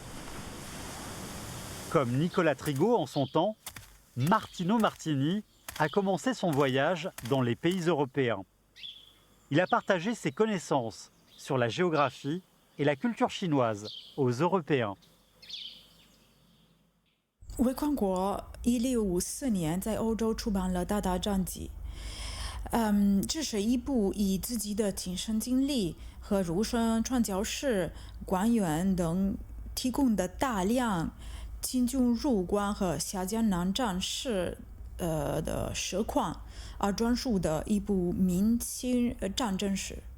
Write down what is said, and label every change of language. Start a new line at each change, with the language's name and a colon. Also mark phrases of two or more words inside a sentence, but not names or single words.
French: Comme Nicolas Trigaud en son temps, Martino Martini a commencé son voyage dans les pays européens. Il a partagé ses connaissances sur la géographie et la culture chinoise aux Européens.
Chinese: 韦匡国1654年在欧洲出版了《大大传记》。这是一部以自己的亲身经历和儒生传教士、官员等提供的大量清军入关和下江南战事的实况而专述的一部明清战争史。